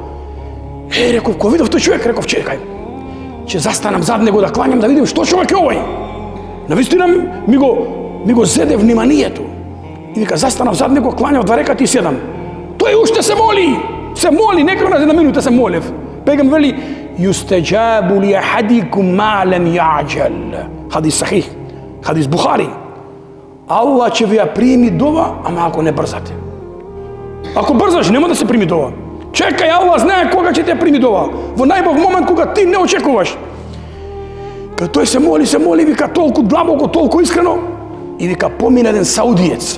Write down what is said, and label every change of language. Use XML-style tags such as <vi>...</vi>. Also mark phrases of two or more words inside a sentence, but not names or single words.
<mk>Реков, кога видов тој човек, реков, чекај, ќе застанам зад него да кланjam, да видим што човек е овој. Навистина ми го зеде вниманието. И вика, застанав зад него, кланjав два рекати и седам. Тој уште се моли, некако на една минута се молев.</mk> <ar>Пегам вели, يستجاب لأحدكم ما لم يعجل.</ar> <mk>Хадис сахих, хадис Бухари. Аллах ќе ви ја прими дова, ама ако не брзате. Ако брзаш, нема да се прими дова. Чекај, Аллах знае кога ќе те прими дова. Во најбог момент кога ти не очекуваш. Кога тој се моли, вика толку длабоко, толку искрено, и вика помина еден саудиец.</mk>